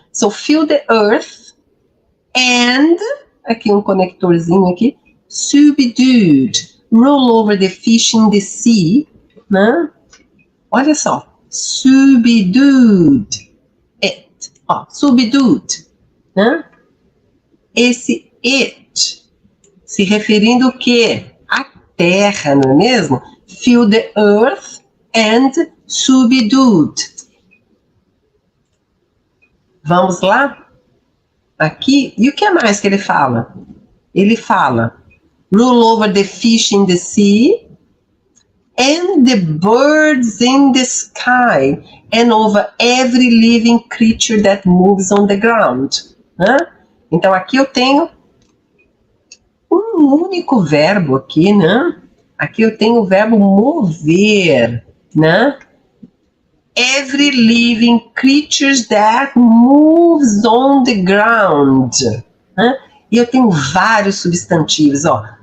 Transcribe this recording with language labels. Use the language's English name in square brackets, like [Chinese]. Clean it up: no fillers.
[English] So, fill the earth and, [Portuguese] aqui um conectorzinho aqui, [English] subdued, rule over the fish in the sea, né? [Portuguese] Olha só, subdued, it, ó, subdued, né? Esse it, se referindo o quê? A terra, não é mesmo? [English] Fill the earth and subdued. [Portuguese] Vamos lá? Aqui, e o que mais que ele fala? Ele fala, [English] rule over the fish in the sea, and the birds in the sky, and over every living creature that moves on the ground. [Portuguese] Né? Então, aqui eu tenho um único verbo aqui, né? Aqui eu tenho o verbo mover, né? [English] Every living creature that moves on the ground. [Portuguese] Né? E eu tenho vários substantivos, ó.